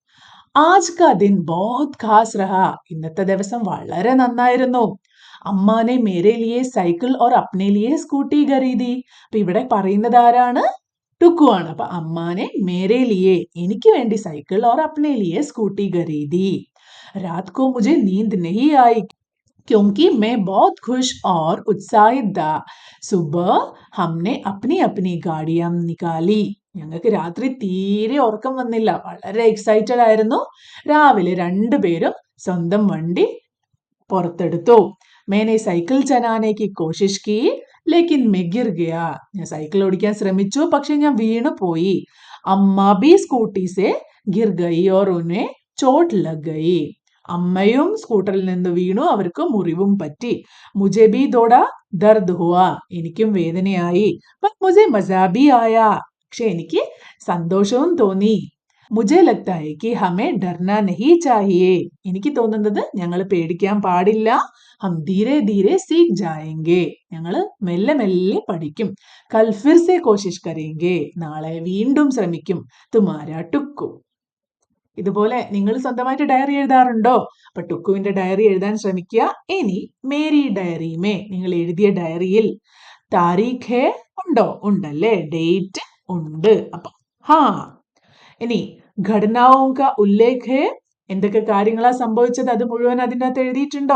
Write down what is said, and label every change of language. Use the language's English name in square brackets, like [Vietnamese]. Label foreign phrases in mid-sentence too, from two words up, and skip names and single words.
[Hindi] आज का दिन बहुत खास रहा, [Malayalam] ഇന്നത്തെ ദിവസം വളരെ നന്നായിരുന്നു. [Hindi] अम्माने मेरे लिए साइकिल और अपने लिए स्कूटी खरीदी. [Malayalam] അപ്പൊ ഇവിടെ പറയുന്നത് ആരാണ്? ടുക്കു ആണ്. [Hindi] അപ്പൊ अम्माने मेरे लिए, [Malayalam] എനിക്ക് വേണ്ടി [Hindi] साइकिल और अपने लिए स्कूटी खरीदी. रात को मुझे नींद नहीं आई क्योंकि मैं बहुत खुश और उत्साहित था. सुबह हमने अपनी अपनी गाड़ियां निकाली. [Malayalam] ഞങ്ങൾക്ക് രാത്രി തീരെ ഉറക്കം വന്നില്ല, വളരെ എക്സൈറ്റഡ് ആയിരുന്നു. രാവിലെ രണ്ടുപേരും സ്വന്തം വണ്ടി പുറത്തെടുത്തു. [Hindi] मैंने साइकिल चलाने की कोशिश की लेकिन मैं गिर गया. [Malayalam] ഞാൻ സൈക്കിൾ ഓടിക്കാൻ ശ്രമിച്ചു, പക്ഷെ ഞാൻ വീണു പോയി. [Hindi] അമ്മ भी स्कूटी से गिर गई और उन्हें चोट लग गई. [Malayalam] അമ്മയും സ്കൂട്ടറിൽ നിന്ന് വീണു, അവർക്ക് മുറിവും പറ്റി. [Hindi] മുझे भी थोड़ा दर्द हुआ, [Malayalam] എനിക്കും വേദനയായി. [Hindi] पर मुझे मजा भी आया, [Malayalam] പക്ഷെ എനിക്ക് സന്തോഷവും തോന്നി. [Hindi] मुझे लगता है कि हमें डरना नहीं चाहिए, [Malayalam] എനിക്ക് തോന്നുന്നത് ഞങ്ങൾ പേടിക്കാൻ പാടില്ല. [Hindi] हम धीरे धीरे सीख जाएंगे, [Malayalam] ഞങ്ങൾ മെല്ലെ മെല്ലെ പഠിക്കും. [Hindi] कल फिर से कोशिश करेंगे, [Malayalam] നാളെ വീണ്ടും ശ്രമിക്കും. [Hindi] तुम्हारा टुक्कू. [Malayalam] ഇതുപോലെ നിങ്ങൾ സ്വന്തമായിട്ട് ഡയറി എഴുതാറുണ്ടോ? അപ്പൊ ടുക്കുവിന്റെ ഡയറി എഴുതാൻ ശ്രമിക്കുക. ഇനി [Hindi] मेरी डायरी में, [Malayalam] നിങ്ങൾ എഴുതിയ ഡയറിയിൽ [Hindi] तारीख है [Malayalam] ഉണ്ടോ? ഉണ്ടല്ലേ, ഡേറ്റ് ഉണ്ട്. അപ്പൊ ഹാ. ഇനി [Hindi] घटनाओं का उल्लेख है, [Malayalam] എന്തൊക്കെ കാര്യങ്ങളാ സംഭവിച്ചത് അത് മുഴുവൻ അതിൻ്റെ അകത്ത് എഴുതിയിട്ടുണ്ടോ?